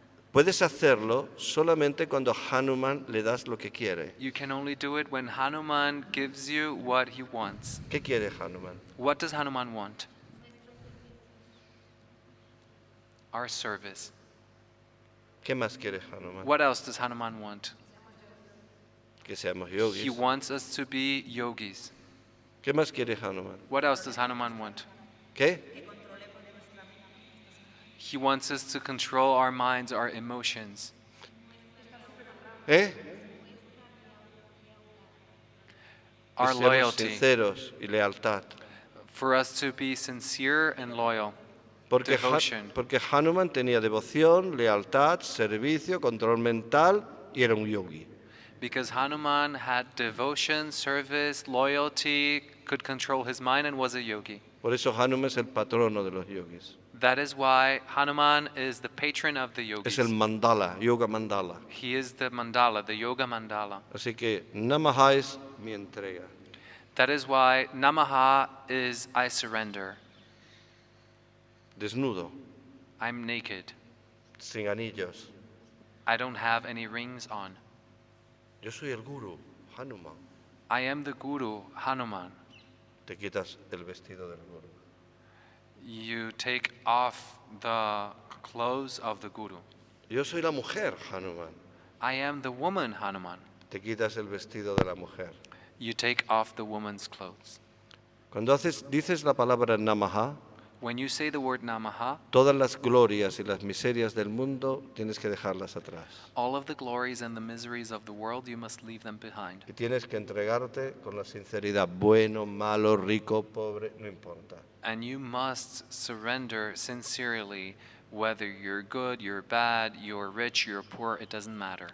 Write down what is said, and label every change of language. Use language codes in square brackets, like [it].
[es] Puedes hacerlo solamente cuando Hanuman le das lo que quiere. [en] You can only do it when Hanuman gives you what he wants. [es] ¿Qué quiere Hanuman? [en] What does Hanuman want? Our service. [es] ¿Qué más quiere Hanuman? [en] What else does Hanuman want? [es] Que seamos yogis. [en] He wants us to be yogis. [es] ¿Qué más quiere Hanuman? [en] What else does Hanuman want? [es] ¿Qué? [en] He wants us to control our minds, our emotions. Our loyalty. [es] Sinceros y lealtad. [en] For us to be sincere and loyal. [es] Porque Hanuman tenía devoción, lealtad, servicio, control mental y era un yogi. [en] Because Hanuman had devotion, service, loyalty, could control his mind and was a yogi. [es] Por eso Hanuman es el patrono de los yogis. [en] That is why Hanuman is the patron of the yogis. [es] Es el mandala, yoga mandala. [en] He is the mandala, the yoga mandala. [es] Así que Namaha es mi entrega. [en] That is why Namaha is I surrender. [es] Desnudo. [en] I'm naked. [es] Sin anillos. [en] I don't have any rings on. [es] Yo soy el guru, Hanuman. [en] I am the guru, Hanuman. [es] Te quitas el vestido del guru. [en] You take off the clothes of the guru. [es] Yo soy la mujer, Hanuman. [en] I am the woman, Hanuman. [es] Te quitas el vestido de la mujer. [en] You take off the woman's clothes. [es] Cuando dices la palabra Namaha, [en] when you say the word Namaha, [es] todas las glorias y las miserias del mundo tienes que dejarlas atrás. [en] All of the glories and the miseries of the world, you must leave them behind. [es] Y tienes que entregarte con la sinceridad, bueno, malo, rico, pobre, no importa. [en] And you must surrender sincerely, whether you're good, you're bad, you're rich, you're poor, it doesn't matter.